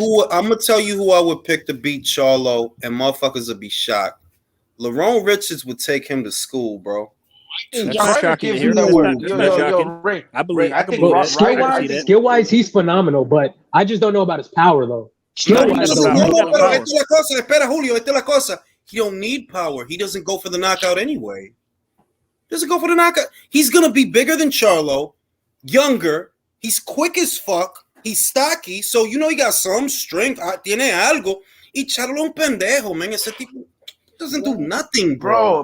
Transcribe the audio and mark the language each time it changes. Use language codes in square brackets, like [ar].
[en] I'm gonna tell you who I would pick to beat Charlo, and motherfuckers would be shocked. Lerone Richards would take him to school, bro. That's not shocking. I believe. I think skill-wise, he's phenomenal, but I just don't know about his power, though. Skill-wise, [es] Espera, Julio, esta es la cosa. [en] He don't need power. He doesn't go for the knockout anyway. Doesn't go for the knockout. He's gonna be bigger than Charlo, younger. He's quick as fuck. He's stocky, so he got some strength. [es] Tiene algo. Y Charlo un pendejo, man. Ese tipo [en] doesn't do nothing, bro.